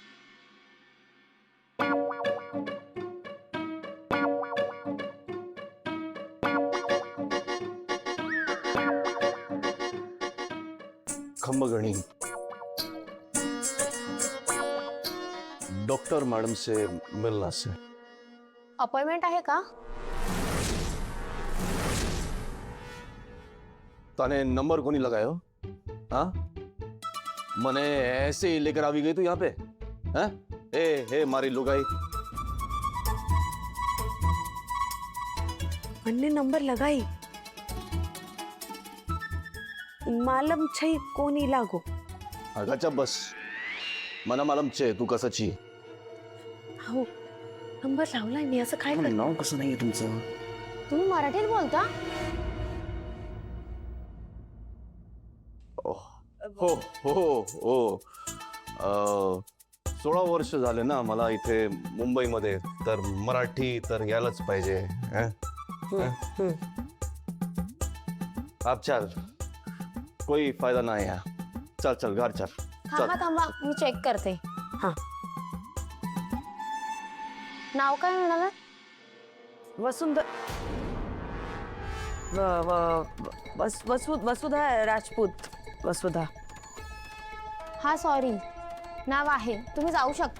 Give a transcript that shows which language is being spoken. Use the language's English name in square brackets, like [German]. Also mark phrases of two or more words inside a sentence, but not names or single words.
[Hindi] खंबगणी डॉक्टर मैडम से मिलना से। [Marathi] अपॉइंटमेंट आहे का? [Marwari] ताने नंबर कोनी लगायो? हाँ मने ऐसे ही लेकर आवी गई तू यहाँ पे? हाँ ए मारी लुगाई। अन्ने नंबर लगाई मालम छै कोणी लागो। [Marathi] अगाचा बस मना मालम छे तू कसाची। हो नंबर लावलाय मी, असं काय करणार? नाव कसं नाहीये तुमचं? तुम्ही मराठीत बोलता? हो हो हो 16 वर्ष झाले ना मला इथे मुंबईमध्ये, तर मराठी तर यायलाच पाहिजे। [Hindi] आप चल, कोई फायदा नाही है। चल चल घर चल। [Marathi] थांबा थांबा मी चेक करते। हाँ नाव काय म्हणाला? वसुंधरा वसुधा राजपूत। वसुधा। हा सॉरी, नाव आहे, तुम्ही जाऊ शकता।